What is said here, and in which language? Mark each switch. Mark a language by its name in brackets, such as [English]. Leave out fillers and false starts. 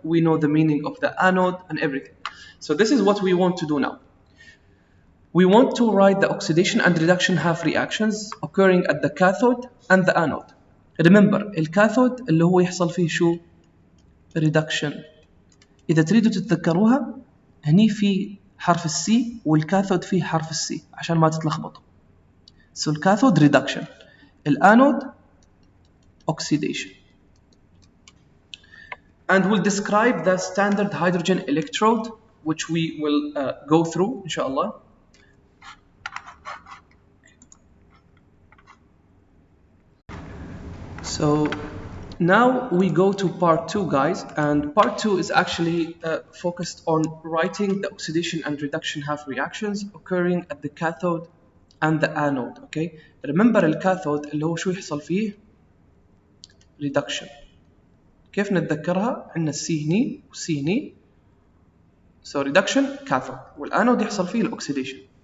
[English] We know the meaning of the anode and everything. So this is what we want to do now. We want to write the oxidation and reduction half reactions occurring at the cathode and the anode. [Arabic] Remember, الكاثود اللي هو يحصل فيه شو؟ reduction. إذا تريدوا تتذكروها هني في حرف السي والكاثود فيه حرف السي عشان ما تتلخبطوا. [English] So الكاثود reduction, الانود oxidation. And we'll describe the standard hydrogen electrode which we will go through inshallah. So now we go to part 2, guys, and part 2 is actually focused on writing the oxidation and reduction half reactions occurring at the cathode and the anode. [Arabic] Okay, remember الكاثود اللي هو شو يحصل فيه؟ reduction. كيف نتذكرها؟ عندنا السي هني والسي هني. So reduction cathode والانود يحصل فيه الاكسيديشن.